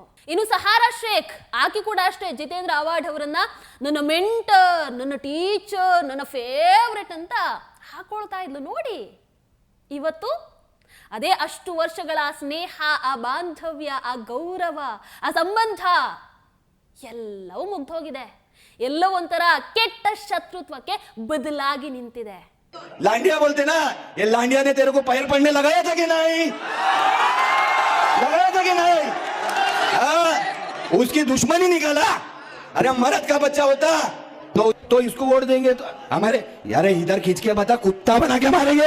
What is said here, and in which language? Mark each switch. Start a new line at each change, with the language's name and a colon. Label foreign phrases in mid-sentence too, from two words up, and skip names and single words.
Kannada: ಇನ್ನು ಸಹಾರಾ ಶೇಖ್ ಆಕೆ ಕೂಡ ಅಷ್ಟೇ ಜಿತೇಂದ್ರ ಅವಾರ್ಡ್ ಅವರನ್ನ ನನ್ನ ಮೆಂಟರ್, ನನ್ನ ಟೀಚರ್, ನನ್ನ ಫೇವ್ರೆಟ್ ಅಂತ ಹಾಕೊಳ್ತಾ ಇದ್ಲು. ನೋಡಿ, ಇವತ್ತು ಅದೇ ಅಷ್ಟು ವರ್ಷಗಳ ಸ್ನೇಹ, ಆ ಬಾಂಧವ್ಯ, ಆ ಗೌರವ, ಆ ಸಂಬಂಧ ಎಲ್ಲವೂ ಮುಗ್ದೋಗಿದೆ. ಎಲ್ಲೋ ಒಂಥರ ಕೆಟ್ಟ ಶತ್ರುತ್ವಕ್ಕೆ ಬದಲಾಗಿ ನಿಂತಿದೆ.
Hindi: लांडिया बोलते ना, ये लांडिया ने तेरे को पैर पड़ने लगाया था कि नहीं? लगाया था कि नहीं? हाँ, उसकी दुश्मनी निकाला. अरे मर्द का बच्चा होता तो इसको वोट देंगे तो हमारे यार इधर खींच के बता, कुत्ता बना के मारेंगे.